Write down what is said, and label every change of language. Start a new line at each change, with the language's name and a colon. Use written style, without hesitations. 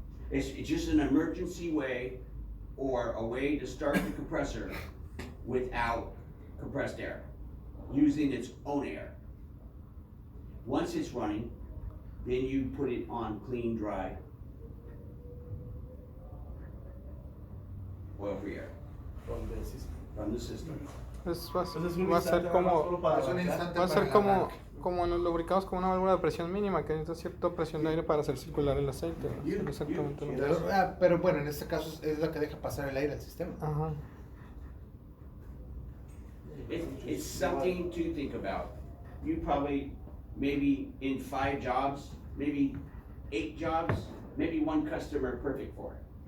English: It's just an emergency way or a way to start the compressor without compressed air, using its own air. Once it's running, then you put it on clean, dry, oil-free air from the system.
Spanish: Va a ser como, Es un instante va a ser para el como, arranque. como en los lubricados, como una válvula de presión mínima, que necesita cierta presión de aire para hacer circular el aceite. ¿no?
English: You-
Spanish: Es exactamente lo mismo. Pero bueno, en este caso es la que deja pasar el aire al sistema. Ajá.
English: It's something to think about. You probably, maybe in 5 jobs, maybe 8 jobs, maybe one customer perfect for it.